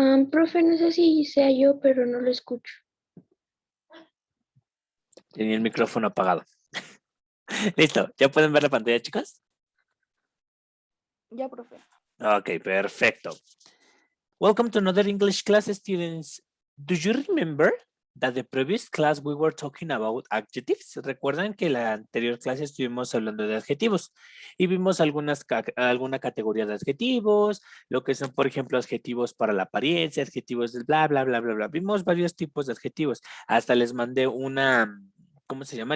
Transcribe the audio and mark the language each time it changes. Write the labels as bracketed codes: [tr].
[es] Profe, no sé si sea yo, pero no lo escucho. Tenía el micrófono apagado. Listo. ¿Ya pueden ver la pantalla, chicos? Ya, profe. Ok, perfecto. [en] Welcome to another English class, students. Do you remember that the previous class we were talking about adjectives? [es] Recuerdan que la anterior clase estuvimos hablando de adjetivos y vimos alguna categoría de adjetivos, lo que son, por ejemplo, adjetivos para la apariencia, adjetivos del bla, bla, bla, bla, bla. Vimos varios tipos de adjetivos. Hasta les mandé ¿cómo se llama?